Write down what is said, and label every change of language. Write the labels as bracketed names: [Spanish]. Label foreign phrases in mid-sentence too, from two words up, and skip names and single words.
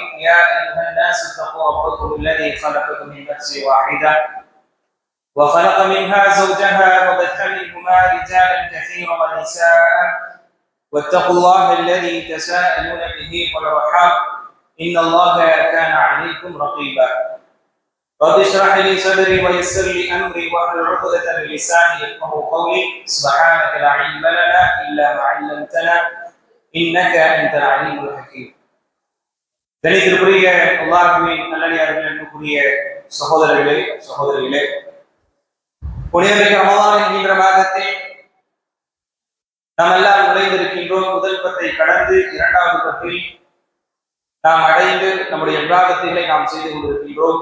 [Arabic] يا أيها الناس اتقوا ربكم الذي خلقكم من نفس واحدة وخلق منها زوجها وبث منهما رجالا كثيرا ونساء واتقوا الله الذي تساءلون به والأرحام إن الله كان عليكم رقيبا. رب اشرح لي صدري ويسر لي أمري واحلل عقدة من لساني يفقهوا قولي. سبحانك لا علم لنا إلا ما علمتنا إنك أنت العليم الحكيم. [Tamil] கணிதத்திற்குரிய அல்லாஹ்வின் நல்லடியார்கள், அன்புக்குரிய சகோதரிகளே, புனிதமிக்க ரமலான் என்கின்ற மாதத்தில் நாம் எல்லாம் நுழைந்திருக்கின்றோம். முதல் பத்தை கடந்து இரண்டாவது பத்தில் நாம் அடைந்து நம்முடைய விவாதத்தை நாம் செய்து கொண்டிருக்கின்றோம்.